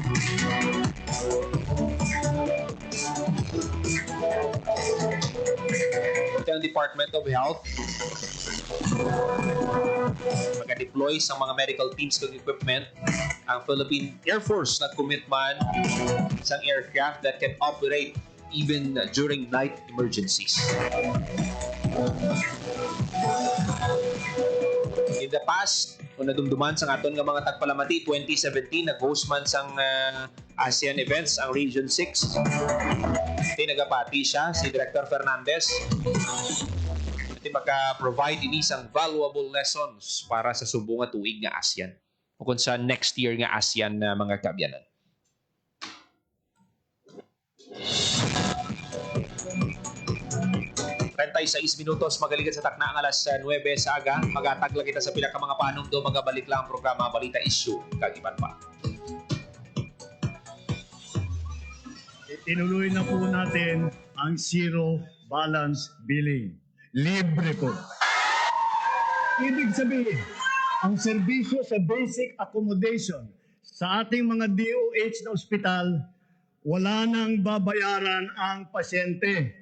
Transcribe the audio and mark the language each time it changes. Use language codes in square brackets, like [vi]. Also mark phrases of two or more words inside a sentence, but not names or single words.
[hil] Ang Department of Health mag-deploy sa mga [en] medical teams [hil] kag equipment. Ang Philippine Air Force nag-commit man sa [en] aircraft that can operate even during night emergencies. In the past, [hil] kung nadumduman sa aton nga mga tagpalamati, 2017, nag-host man sang ASEAN events ang Region 6. Nagapati siya, si Director Fernandez. At maka-provide ini sang [en] valuable lessons [hil] para sa subong nga tuig nga ASEAN. O kung sa [en] next year [hil] nga ASEAN na mga kabyanan. Pantay sa 6 minutos, magaligid sa takna ang alas 9 sa aga. Magatag lang kita sa pila ka mga panong do, magabalik lang ang programa Balita Issue. Kagiban pa. [tl] Tinuloy na po natin ang [en] zero balance billing. [tl] Libre po. Ibig sabihin, ang serbisyo sa [en] basic accommodation [tl] sa ating mga DOH na ospital, wala nang babayaran ang pasyente.